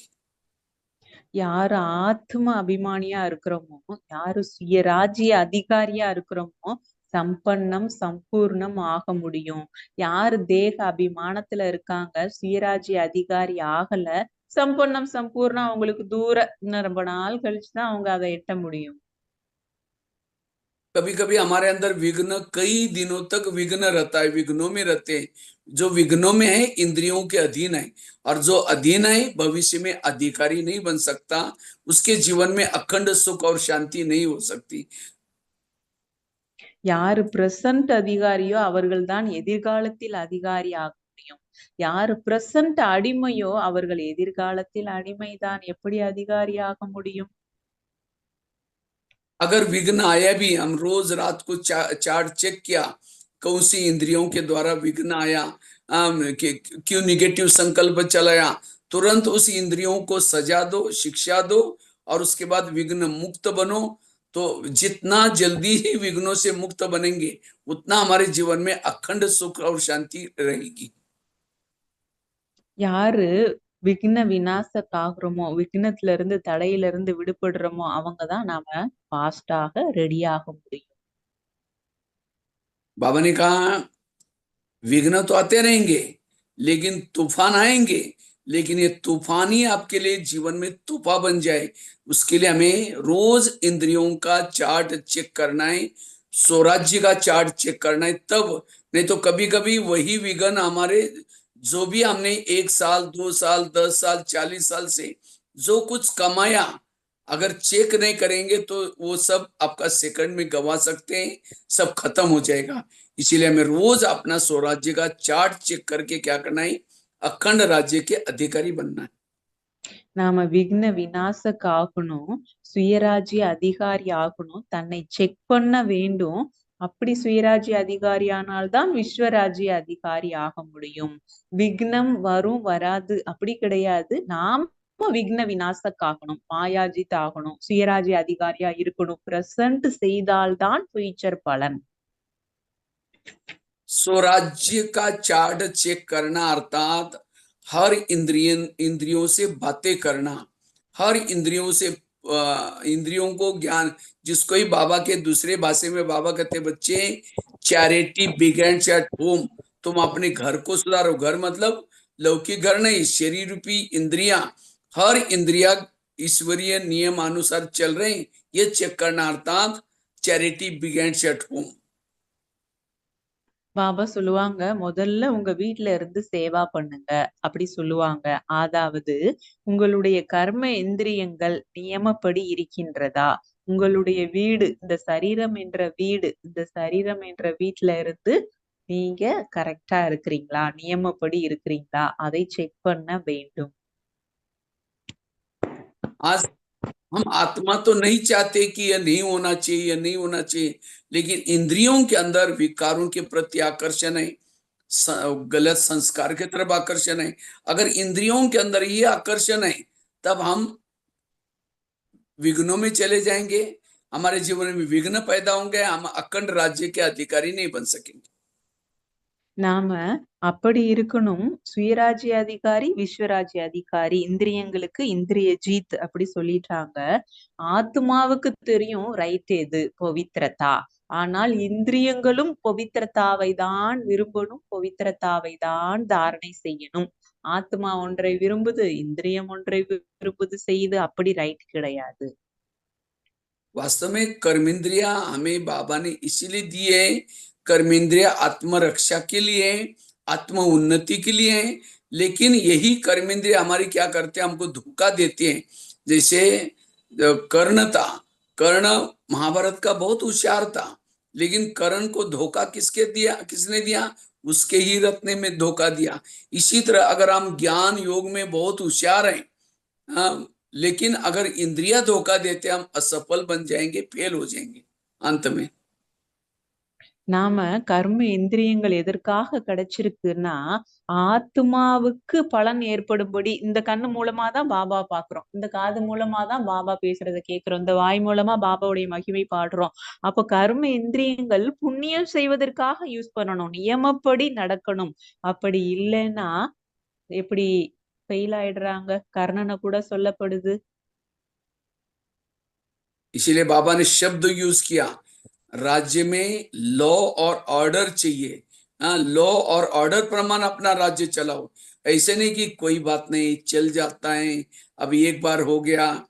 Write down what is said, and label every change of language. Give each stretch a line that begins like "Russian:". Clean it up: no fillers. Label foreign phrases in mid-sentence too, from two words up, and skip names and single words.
Tamil: யாரு ஆத்ம அபிமானியா இருக்கிறோமோ, யாரு சுயராஜ்ய அதிகாரியா இருக்கிறோமோ, சம்பன்னம் சம்பூர்ணம் ஆக முடியும். யாரு தேக அபிமானத்துல இருக்காங்க, சுயராஜ்ய அதிகாரி ஆகல, சம்பன்னம் சம்பூர்ணம் அவங்களுக்கு இன்னும் ரொம்ப நாள் கழிச்சுதான் அவங்க அதை எட்ட முடியும்.
Hindi: कभी कभी हमारे अंदर विघ्न कई दिनों तक विघ्न रहता है, विघ्नों में रहते हैं। जो विघ्नों में है इंद्रियों के अधीन है, और जो अधीन है भविष्य में अधिकारी नहीं बन सकता, उसके जीवन में अखंड सुख और शांति नहीं हो सकती।
Tamil: யாரு பிரசன்ட் அதிகாரியோ அவர்கள் தான் எதிர்காலத்தில் அதிகாரி ஆக முடியும். யாரு பிரசன்ட் அடிமையோ அவர்கள் எதிர்காலத்தில் அடிமைதான், எப்படி அதிகாரி ஆக முடியும்?
Hindi: अगर विघ्न आया भी, हम रोज रात को चार्ट चेक किया, कौन सी इंद्रियों के द्वारा विघ्न आया, क्यों निगेटिव संकल्प चलाया, तुरंत उस इंद्रियों को सजा दो, शिक्षा दो, और उसके बाद विघ्न मुक्त बनो। तो जितना जल्दी ही विघ्नों से मुक्त बनेंगे, उतना हमारे जीवन में अखंड सुख और शांति रहेगी।
Tamil: யாரு விக்ன விநாசக் ஆகுறோமோ, விக்னத்துல இருந்து தடையில இருந்து விடுபடுறோமோ, அவங்கதான் நாம ஃபாஸ்டாக ரெடி ஆக முடியும்.
Hindi: बाबा ने कहा विघ्न तो आते रहेंगे, लेकिन तूफान आएंगे, लेकिन ये तूफान ही आपके लिए जीवन में तूफा बन जाए, उसके लिए हमें रोज इंद्रियों का चार्ट चेक करना है, स्वराज्य का चार्ट चेक करना है तब। नहीं तो कभी कभी वही विघ्न हमारे, जो भी हमने 1 साल 2 साल 10 साल 40 साल से जो कुछ कमाया, अगर चेक नहीं करेंगे तो वो सब आपका सेकंड में गवा सकते हैं, सब खत्म हो जाएगा। इसीलिए हमें रोज अपना स्वराज्य का चार्ट चेक करके क्या करना है, अखंड राज्य के अधिकारी बनना है।
Tamil: நாம விக்ன விநாசக் ஆகணும், சுயராஜ்ய அதிகாரி ஆகணும், தன்னை செக் பண்ண வேண்டும். அப்படி சுயராஜ்ய அதிகாரியானால்தான் விஸ்வராஜ்ய அதிகாரி ஆக முடியும். விக்னம் வரும் வராது அப்படி கிடையாது. நாம விக்ன விநாசக் ஆகணும், மாயாஜித் ஆகணும், சுயராஜ்ய அதிகாரியா இருக்கணும். பிரசன்ட் செய்தால்தான் ஃபியூச்சர் பலன்.
Hindi: स्वराज्य का चार्ट चेक करना अर्थात हर इंद्रियों से बातें करना, हर इंद्रियों से इंद्रियों को ज्ञान, जिसको ही बाबा के दूसरे भाषा में बाबा कहते बच्चे
English: charity begins at home.
Hindi: तुम अपने घर को सुधारो, घर मतलब लौकिक घर नहीं, शरीर रूपी इंद्रिया, हर इंद्रिया ईश्वरीय नियम अनुसार चल रहे हैं, ये चेक करना अर्थात
English: charity begins at home.
Tamil: பாபா சொல்லுவாங்க, முதல்ல உங்க வீட்ல இருந்து சேவா பண்ணுங்க அப்படி சொல்லுவாங்க. அதாவது உங்களுடைய கர்ம இந்திரியங்கள் நியமப்படி இருக்கின்றதா? உங்களுடைய வீடு, இந்த சரீரம் என்ற வீடு, இந்த சரீரம் என்ற வீட்ல இருந்து நீங்க கரெக்டா இருக்கிறீங்களா? நியமப்படி இருக்கிறீங்களா? அதை செக் பண்ண வேண்டும்.
Hindi: आज हम आत्मा तो नहीं चाहते कि यह नहीं होना चाहिए, यह नहीं होना चाहिए, लेकिन इंद्रियों के अंदर विकारों के प्रति आकर्षण है, गलत संस्कार की तरफ आकर्षण है। अगर इंद्रियों के अंदर ये आकर्षण है, तब हम विघ्नों में चले जाएंगे, हमारे जीवन में विघ्न पैदा होंगे, हम अखंड राज्य के अधिकारी नहीं बन सकेंगे।
Tamil: நாம அப்படி இருக்கணும். சுயராஜ்ய அதிகாரி, விஸ்வராஜ்ய அதிகாரி, இந்திரியங்களுக்கு இந்திரிய ஜீத் அப்படி சொல்லிட்டாங்க. ஆத்மாவுக்கு தெரியும் ரைட் எது, பவித்ரதா. ஆனால் இந்திரியங்களும் பவித்ரதாவை தான் விரும்பணும், பவித்ரதாவை தான் தாரணை செய்யணும். ஆத்மா ஒன்றை விரும்புது, இந்திரியம் ஒன்றை விரும்புது செய்யுது, அப்படி ரைட் கிடையாது.
Hindi: वास्तव में कर्मेंद्रिया हमें बाबा ने इसीलिए दिए है, कर्मेंद्रिया आत्मरक्षा के लिए, आत्म उन्नति के लिए है। लेकिन यही कर्मेंद्रिया हमारी क्या करते हैं, हमको धोखा देते हैं। जैसे कर्ण था, कर्ण महाभारत का बहुत होशियार था, लेकिन कर्ण को धोखा किसके दिया, किसने दिया? उसके ही रत्ने में धोखा दिया। इसी तरह अगर हम ज्ञान योग में बहुत होशियार हैं, लेकिन अगर इंद्रिया धोखा देते हम असफल बन जाएंगे, फेल हो जाएंगे अंत में।
Tamil: நாம கர்ம இந்திரியங்கள் எதற்காக கிடைச்சிருக்குன்னா, ஆத்மாவுக்கு பலன் ஏற்படும்படி. இந்த கண்ணு மூலமா தான் பாபா பாக்குறோம், இந்த காது மூலமா தான் பாபா பேசுறதை கேட்கிறோம், இந்த வாய் மூலமா பாபாவுடைய மகிமை பாடுறோம். அப்ப கர்ம இந்திரியங்கள் புண்ணியம் செய்வதற்காக யூஸ் பண்ணணும், நியமப்படி நடக்கணும். அப்படி இல்லைன்னா எப்படி ஃபெயில் ஆயிடுறாங்க. கர்ணனை கூட சொல்லப்படுது.
Hindi: इसीलिए बाबा ने शब्द यूज किया, राज्य में लॉ और ऑर्डर चाहिए। लॉ और ऑर्डर प्रमाण अपना राज्य चलाओ। ऐसे नहीं कि कोई बात नहीं चल जाता है, अभी एक बार हो गया।